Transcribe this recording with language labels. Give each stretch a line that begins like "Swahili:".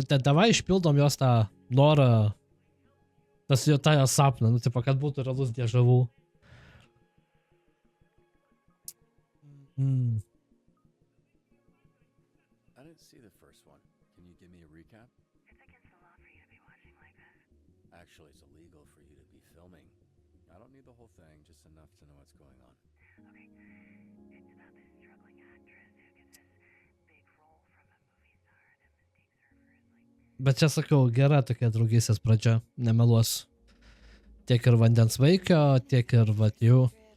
Lithuanian: Davai išpildom jos tą norą, tą jos sapną, nu, tipo, kad būtų realus dėžavų.
English: I didn't see the first one. Can you give me a recap? It's against the law for you to be watching like this. Actually, it's illegal for you to be filming. I don't need the whole thing, just enough to know what's going on. Okay. It's about this struggling actress who gets this big role from a movie star that mistakes her for his, like...
Lithuanian: Bet čia sakau, gera tokia draugystės pradžia, nemeluosiu. Tiek ir vandens vaikio, tiek ir vat jų.